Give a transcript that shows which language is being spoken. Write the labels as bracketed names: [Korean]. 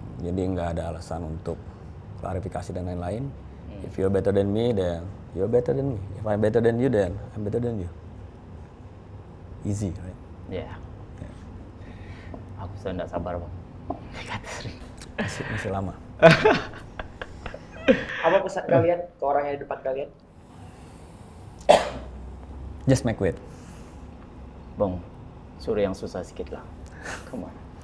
[Indonesian] Jadi nggak ada alasan untuk klarifikasi dan lain-lain. [English] If you're better than me, then you're better than me. If I'm better than you, then I'm better than you. Easy, right? Iya. Yeah. [Indonesian] Aku sudah tidak sabar, Bang. Kata sering. Masih lama. Apa pesan kalian ke orang yang di depan kalian? [English] Just make weight. [Indonesian] Bang, suruh yang susah sedikit lah. [English] Come on.